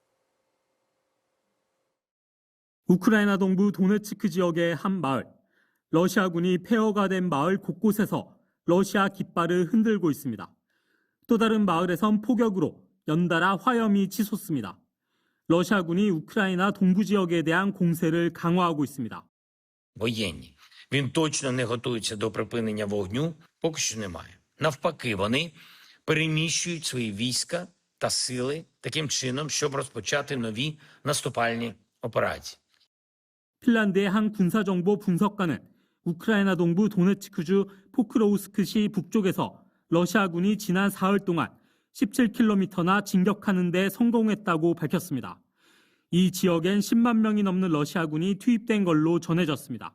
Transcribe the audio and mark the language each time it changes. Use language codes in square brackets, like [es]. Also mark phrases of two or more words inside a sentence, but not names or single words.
[ko] 우크라이나 동부 도네츠크 지역의 한 마을. 러시아군이 폐허가 된 마을 곳곳에서 러시아 깃발을 흔들고 있습니다. 또 다른 마을에선 폭격으로 연달아 화염이 치솟습니다. 러시아군이 우크라이나 동부 지역에 대한 공세를 강화하고 있습니다. [uk] Воєнні. Він точно не готується до припинення вогню, поки що немає. Навпаки, вони переміщують свої війська та сили таким чином, щоб розпочати нові наступальні операції. [ko] 핀란드의 한 군사정보 분석가는 우크라이나 동부 도네츠크주 포크로우스크시 북쪽에서 러시아군이 지난 사흘 동안 17km나 진격하는 데 성공했다고 밝혔습니다. 이 지역엔 10만 명이 넘는 러시아군이 투입된 걸로 전해졌습니다.